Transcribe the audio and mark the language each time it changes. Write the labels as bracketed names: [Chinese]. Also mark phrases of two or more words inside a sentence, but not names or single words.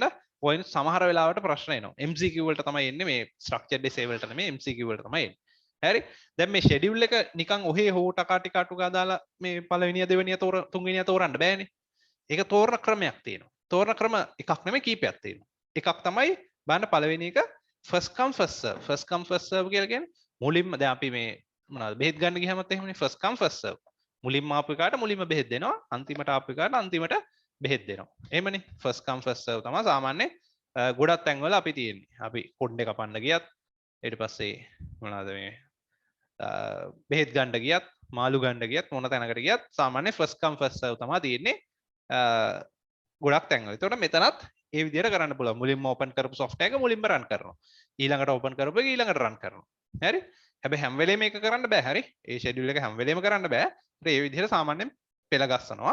[Sinhala] ඔය සමහර වෙලාවට ප්‍රශ්න එනවා. MCQ වලට තමයි එන්නේ මේ [English] structured essay [Sinhala] වලට නෙමෙයි MCQ වලට තමයි එන්නේ. හරි? දැන් මේ ෂෙඩියුල් එක නිකන් ඔහේ හෝ ටකා ටික අටු ගා දාලා මේ පළවෙනිය දෙවෙනිය තුන්වෙනිය තෝරන්න බෑනේ. ඒක තෝරන ක්‍රමයක් තියෙනවා. තෝරන ක්‍රම එකක් නෙමෙයි කීපයක් තියෙනවා. එකක් තමයි බලන්න පළවෙනි එක [English] first come first serve. first come first serve [Sinhala] කියලා කියන්නේ මුලින්ම දැන් අපි මේ මොනවද බෙහෙත් ගන්න ගියාමත් එහෙමනේ [English] first come first serve. [Sinhala] මුලින්ම ආපු එකාට මුලින්ම බෙහෙත් දෙනවා. අන්තිමට ආපු එකාට අන්තිමට බෙහෙත් දෙනවා. එහෙමනේ [English] first come first serve [Sinhala] තමයි සාමාන්‍ය ගොඩක් තැන්වල අපි තියෙන්නේ. අපි කොණ්ඩේ කපන්න ගියත් ඊට පස්සේ මොනවද මේ බෙහෙත් ගන්න ගියත් මාළු ගන්න ගියත් මොන තැනකට ගියත් සාමාන්‍ය [English] first come first serve [Sinhala] තමයි තියෙන්නේ. ගොඩක් තැන්වල. ඒතකොට මෙතනත් ඒ විදිහට කරන්න පුළුවන්. මුලින්ම ඕපන් කරපු software එක මුලින්ම run කරනවා. ඊළඟට ඕපන් කරපු එක ඊළඟට run කරනවා. හරි? හැබැයි හැම වෙලේම මේක කරන්න බෑ. හරි? ඒ schedule එක හැම වෙලේම කරන්න බෑ. ඒත් ඒ විදිහට සාමාන්‍යයෙන් පෙළ ගස්සනවා.